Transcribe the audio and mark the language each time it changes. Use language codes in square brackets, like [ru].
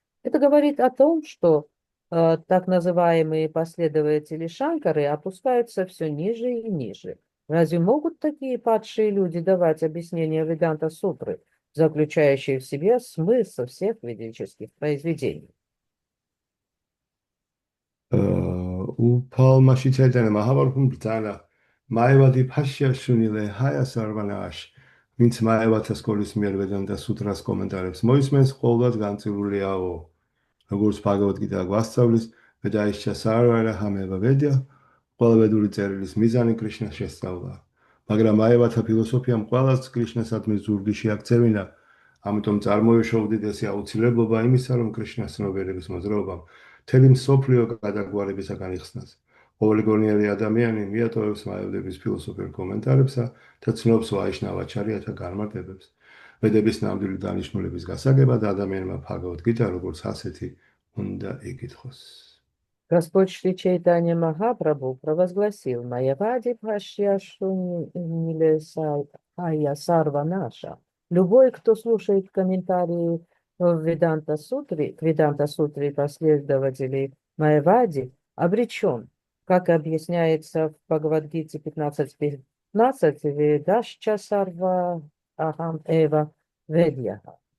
[ru] Это говорит о том, что так называемые последователи Шанкары опускаются все ниже и ниже. Разве могут такие падшие люди давать объяснения Веданта-сутры, заключающие в себе смысл всех ведических произведений? [ka] უფალმაში ჩაიტანა მაჰაბარათამ ბრძანა [sa] მაევადი ფაშია შუნილე ჰაია სარვანაშ [ka] ვინც მაევათა სკოლის მიერ ვედანტა სუტრას კომენტარებს მოისმენს ყოველდღე განწირულია როგორც ბhagavad-gita გვასწავლის [sa] ვედაიშჩა სარვარა ჰამევა ვედია [ka] ყველა ვედური წერილის მიზანი კრიშნას შესწავლა მაგრამ მაევათა ფილოსოფიამ ყველას კრიშნასადმი ზურგიში აქცევინა ამიტომ წარმოიშვა უდიდესი აუცილებლობა იმისა რომ კრიშნას ცნობიერების მოძრაობამ მთელი მსოფლიო გადაგვარებისაგან იხსნას. ყოველი გონიერი ადამიანი მიატოვებს მაევდების ფილოსოფიურ კომენტარებსა და ცნობს ვაიშნავაჩარიათა განმარტებებს. ვედების ნამდვილი დანიშნულების გასაგებად ადამიანმა Bhagavad-gita როგორც ასეთი უნდა იკითხოს. [ru] Господь Шри Чайтанья Махапрабху провозгласил [sa] «Маявади Бхашья Шуниле Сая Сарва Наша». [ru] Любой, кто слушает комментарии к Веданта-сутре последователей Майявади, обречен, как объясняется в Бхагавад-гите 15.15, [sa] «Ведашча сарва ахам эва ведьяха».